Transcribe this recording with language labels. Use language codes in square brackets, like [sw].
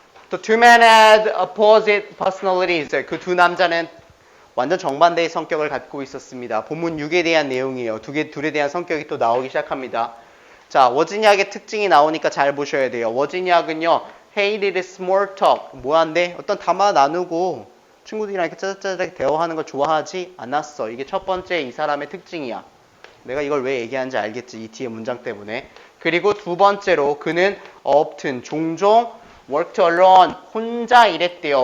[en] The two men had opposite personalities. [ko] 그 두 남자는 완전 정반대의 성격을 갖고 있었습니다. 본문 6에 대한 내용이에요. 둘에 대한 성격이 또 나오기 시작합니다. 자, 워지니악의 특징이 나오니까 잘 보셔야 돼요. 워지니악은요, [en] hated small talk. [ko] 뭐한데? 어떤 담화 나누고 친구들이랑 이렇게 짜잘짜잘하게 대화하는 걸 좋아하지 않았어. 이게 첫 번째 이 사람의 특징이야. 내가 이걸 왜 얘기하는지 알겠지. 이 뒤에 문장 때문에. 그리고 두 번째로 그는 often, 종종 [en] worked alone, [ko] 혼자 일했대요.